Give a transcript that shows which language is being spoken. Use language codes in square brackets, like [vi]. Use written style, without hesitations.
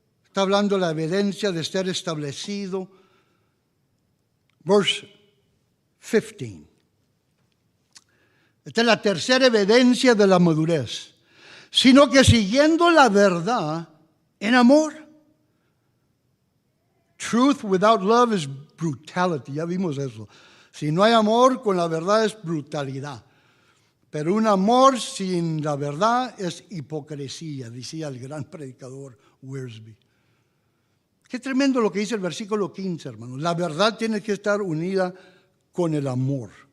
[es] Está hablando de la evidencia de ser establecido. [en] Verse 15. [es] Esta es la tercera evidencia de la madurez. Sino que siguiendo la verdad en amor. [en] Truth without love is brutality. [es] Ya vimos eso. Si no hay amor, con la verdad es brutalidad. Pero un amor sin la verdad es hipocresía, decía el gran predicador Wiersbe. Qué tremendo lo que dice el versículo 15, hermanos. La verdad tiene que estar unida con el amor.